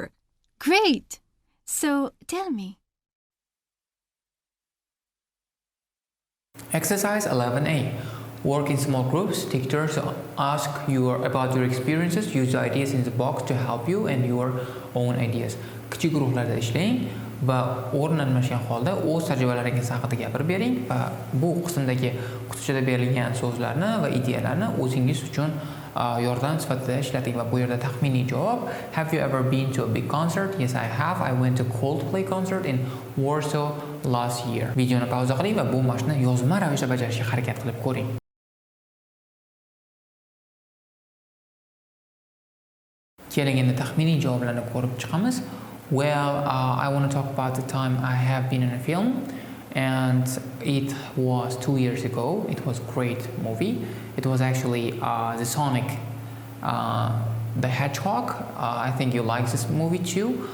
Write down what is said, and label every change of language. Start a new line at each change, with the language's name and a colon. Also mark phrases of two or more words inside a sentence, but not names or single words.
English: Great! So, tell me. Exercise 11a. Work in small groups. Take turns to ask about your experiences. Use the ideas in the box to help you and your own ideas.
Uzbek: Kichik guruhlarda ishlang va o'rin almashgan holda o'z tajribalaringiz haqida gapirib bering va bu qismdagi qutichada berilgan so'zlarni va ideyalarni o'zingiz uchun yordam sifatida ishlating va bu yerda taxminiy javob
English: Have you ever been to a big concert? Yes, I have. I went to Coldplay concert in Warsaw last year.
Uzbek: Videoni pauza qiling va bu mashqni yozma ravishda bajarishga harakat qilib ko'ring. Keling endi taxminiy javoblarni ko'rib chiqamiz.
English: Well, I want to talk about the time I have been in a film, and it was 2 years ago. It was a great movie. It was actually the Sonic the Hedgehog. I think you like this movie too.